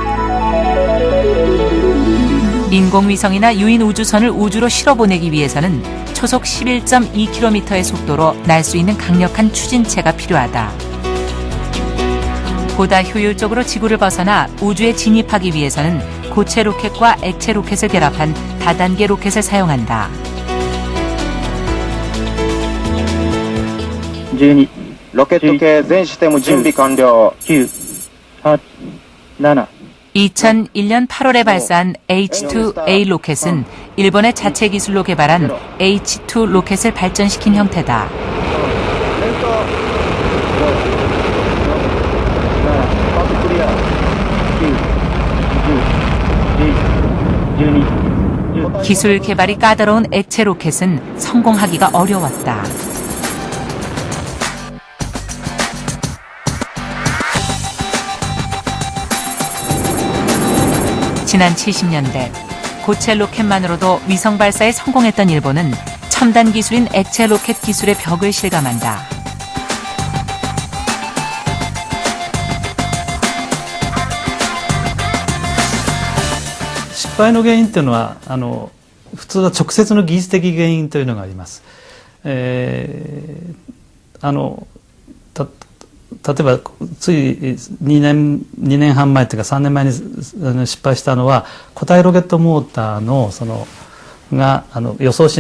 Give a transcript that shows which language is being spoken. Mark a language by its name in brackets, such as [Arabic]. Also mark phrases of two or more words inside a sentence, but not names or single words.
[Korean] 인공위성이나 유인 우주선을 우주로 실어보내기 위해서는 초속 11.2km의 속도로 날 수 있는 강력한 추진체가 필요하다. 보다 효율적으로 지구를 벗어나 우주에 진입하기 위해서는 고체 로켓과 액체 로켓을 결합한 다단계 로켓을 사용한다. [Japanese] 12 ロケット系全システム準備完了。9、8、7 [Korean] 2001년 8월에 발사한 H2A 로켓은 일본의 자체 기술로 개발한 H2 로켓을 발전시킨 형태다. 기술 개발이 까다로운 액체 로켓은 성공하기가 어려웠다. 지난 70년대 고체 로켓만으로도 위성 발사에 성공했던 일본은 첨단 기술인 액체 로켓 기술의 벽을 실감한다. [Japanese] 失敗の原因というのは普通は直接の技術的原因というのがあります。例えばつい2年半前というか3年前に失敗したのは固体ロケットモーターのが予想し